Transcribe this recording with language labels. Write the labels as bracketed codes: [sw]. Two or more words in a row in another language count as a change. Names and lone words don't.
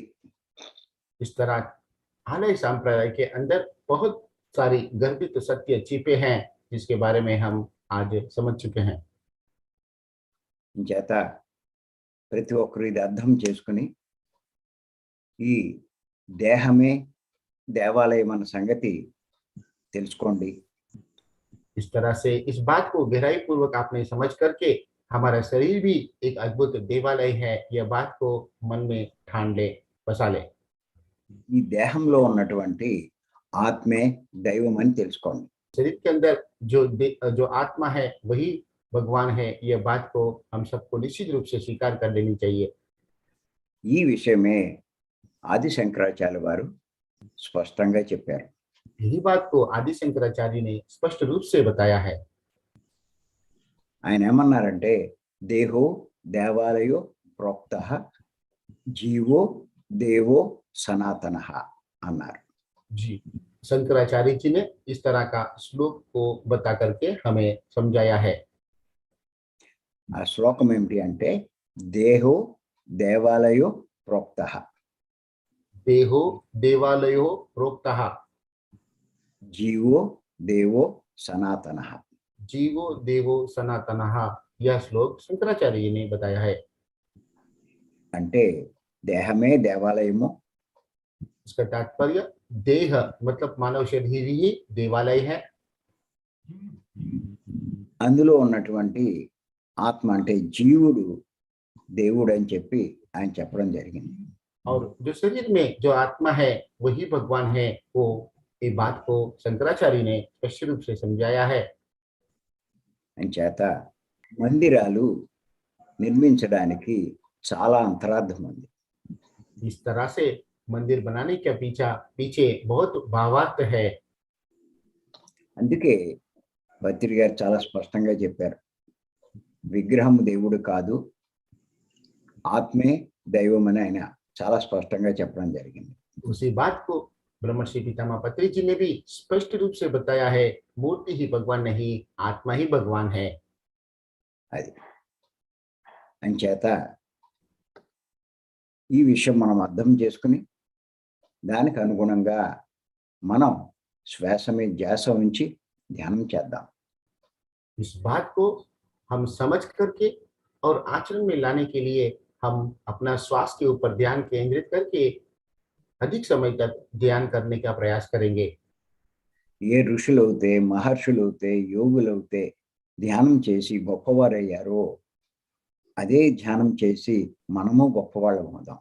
[hi] इस तरह आलय संप्रदाय के अंदर बहुत सारी गर्भित सत्य छिपे हैं जिसके बारे में हम आज समझ चुके हैं। [te] చేత ప్రతి ఒక్కరు ఇది అర్థం చేసుకుని ఈ దేహమే దేవాలయం అన్న సంగతి తెలుసుకోండి. [hi] इस तरह से इस बात को गहराई पूर्वक आपने समझ करके हमारा शरीर भी एक अद्भुत देवालय है, यह बात को मन में ठान ले, बसा ले। [te] ఈ దేహంలో ఉన్నటువంటి ఆత్మే దైవం అని తెలుసుకోండి. [hi] शरीर के अंदर जो आत्मा है वही भगवान है, यह बात को हम सबको निश्चित रूप से स्वीकार कर लेनी चाहिए। [te] ఈ విషయమే ఆది శంకరాచార్య వారు స్పష్టంగా చెప్పారు. [hi] यही बात को आदि शंकराचार्य ने स्पष्ट रूप से बताया है। [te] ఆయన ఏమన్నారంటే [sa] देहो देवालयो प्रोक्तः जीवो देवो सनातनः [te] అన్నారు. [hi] जी, शंकराचार्य जी ने इस तरह का श्लोक को बता करके हमें समझाया है। [te] ఆ శ్లోకం ఏమిటి అంటే [sa] देहो देवालयो प्रोक्तः देहो देवालयो प्रोक्तः जीवो देवो सनातनः. जीवो देवो सनातनः, [hi] यह श्लोक शंकराचार्य जी ने बताया है। [te] అంటే దేహమే దేవాలయము, [hi] इसका तात्पर्य देह मतलब मानव शरीर ही देवालय है। [te] అందులో ఉన్నటువంటి ఆత్మ అంటే జీవుడు దేవుడు అని చెప్పి ఆయన చెప్పడం జరిగింది. [hi] और जो शरीर में जो आत्मा है वही भगवान है, वो ये बात को शंकराचार्य ने स्पष्ट रूप से समझाया है। [te] అంచేత మందిరాలు నిర్మించడానికి చాలా అంతరార్థం ఉంది. [hi] इस तरह से मंदिर बनाने के पीछे बहुत भावार्थ है। [te] అందుకే భద్రి గారు చాలా స్పష్టంగా చెప్పారు, విగ్రహం దేవుడు కాదు, ఆత్మే దైవం అని ఆయన చాలా స్పష్టంగా చెప్పడం జరిగింది. [hi] उसी बात को ब्रह्मर्षि पितामह पत्री जी ने भी स्पष्ट रूप से बताया है, मूर्ति ही भगवान नहीं, आत्मा ही भगवान है। [te] అది అంచేత ఈ విషయం మనం అర్థం చేసుకుని దానికి అనుగుణంగా మనం శ్వాస మీద ధ్యాస ఉంచి ధ్యానం చేద్దాం. [hi] इस बात को हम समझ करके और आचरण में लाने के लिए हम अपना श्वास के ऊपर ध्यान केंद्रित करके अधिक समय तक ध्यान करने का प्रयास करेंगे। [te] ఏ ఋషులవుతే మహర్షులవుతే యోగులవుతే ధ్యానం చేసి గొప్పవారయ్యారో అదే ధ్యానం చేసి మనము గొప్పవాళ్ళం అవుదాం.